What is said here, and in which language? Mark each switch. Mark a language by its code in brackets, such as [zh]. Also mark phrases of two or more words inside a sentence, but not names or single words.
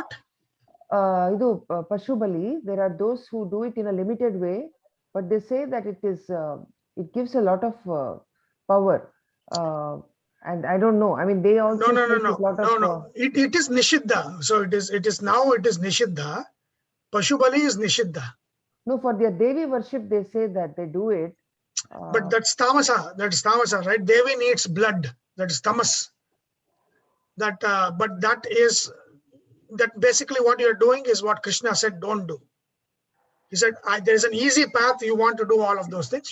[en] what? Pashu Bali, there are those who do it in a limited way, but they say that it gives a lot of power. And I don't know. I mean, they also No. It is nishiddha. So it is nishiddha. Pashu Bali is nishiddha. No, for their Devi worship, they say that they do it. But that's tamasa, right? Devi needs blood. That is tamas. But that basically what you're doing is what Krishna said, don't do. He said, there's an easy path. You want to do all of those things.